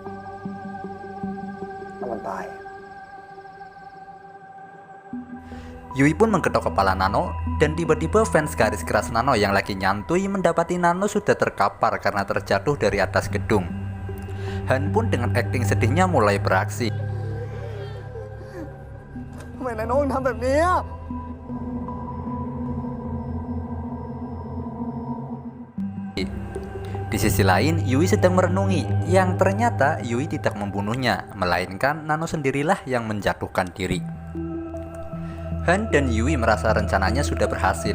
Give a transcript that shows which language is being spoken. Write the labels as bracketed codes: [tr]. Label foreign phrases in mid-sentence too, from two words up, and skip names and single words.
[th] มันตาย [id] Yui pun menggetok kepala Nano, dan tiba-tiba fans garis keras Nano yang lagi nyantui mendapati Nano sudah terkapar karena terjatuh dari atas gedung. Han pun dengan akting sedihnya mulai beraksi. [th] ทำไมนายน้องทำแบบนี้อะ [id] Di sisi lain, Yui sedang merenungi, yang ternyata Yui tidak membunuhnya, melainkan Nano sendirilah yang menjatuhkan diri. Han dan Yui merasa rencananya sudah berhasil.